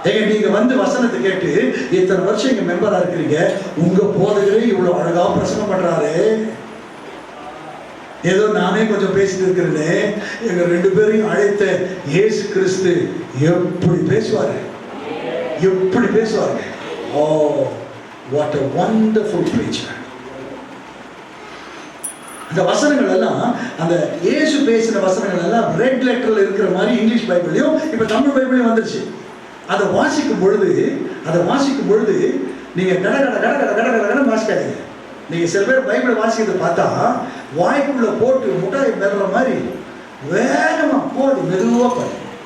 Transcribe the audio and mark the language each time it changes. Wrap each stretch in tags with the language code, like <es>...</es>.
<ta>நீங்க வந்து வசனத்தை கேட்டு இத்தனை வருஷம் இங்க மெம்பரா இருக்கிறீங்க, உங்க போதகரே இவ்வளவு அழகா பிரசங்கம் பண்றாரு. ஏதோ நானே கொஞ்சம் பேசிட்டு இருக்கிறேன், எங்க 2 பேரையும் அழைத்த இயேசு கிறிஸ்து எப்படி பேசுவாரு, எப்படி பேசுவாரு.</ta> <en>Oh, what a wonderful preacher.</en> <ta>அந்த வசனங்கள் எல்லாம், அந்த இயேசு பேசின வசனங்கள் எல்லாம் ரெட் லெட்டர்ல இருக்கிற மாதிரி இங்கிலீஷ் பைபிளையும் இப்ப தமிழ் பைபிளையும் வந்துருச்சு. அதை வாசிக்கும் பொழுது நீங்க கட கட கட கட கட கட கட வாசிக்காதீங்க. நீங்க சில பேர் பைபிளை வாசிக்கிறத பார்த்தா வாய்க்குள்ள போட்டு முட்டாய் மெல்ற மாதிரி வேகமா போடு, மெதுவா பாரு.</ta>